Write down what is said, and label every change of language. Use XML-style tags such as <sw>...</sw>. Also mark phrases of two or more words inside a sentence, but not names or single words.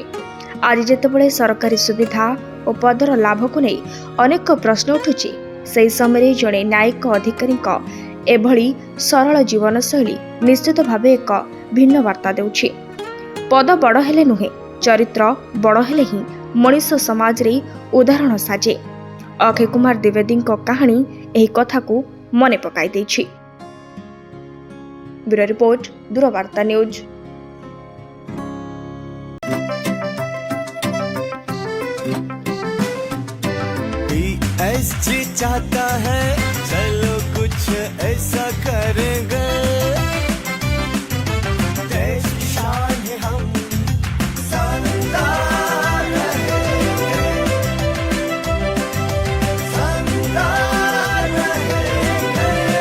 <or>ଆଜି ଯେତେବେଳେ ସରକାରୀ ସୁବିଧା ଓ ପଦର ଲାଭକୁ ନେଇ ଅନେକ ପ୍ରଶ୍ନ ଉଠୁଛି, ସେହି ସମୟରେ ଜଣେ ନ୍ୟାୟିକ ଅଧିକାରୀଙ୍କ ଏଭଳି ସରଳ ଜୀବନଶୈଳୀ ନିଶ୍ଚିତ ଭାବେ ଏକ ଭିନ୍ନ ବାର୍ତ୍ତା ଦେଉଛି। ପଦ ବଡ଼ ହେଲେ ନୁହେଁ, ଚରିତ୍ର ବଡ଼ ହେଲେ ହିଁ ମଣିଷ ସମାଜରେ ଉଦାହରଣ ସାଜେ। ଅକ୍ଷୟ କୁମାର ଦ୍ୱିବେଦୀଙ୍କ କାହାଣୀ ଏହି କଥାକୁ ମନେ ପକାଇ ଦେଇଛି।</or> <en>bureau report,</en> <or>ଦୂରବାର୍ତ୍ତା ନ୍ୟୁଜ୍।</or> <hi>PSG चाहता है चलो कुछ ऐसा करेंगे, देश की शान है हम शानदार रहेंगे, शानदार रहेंगे।</hi>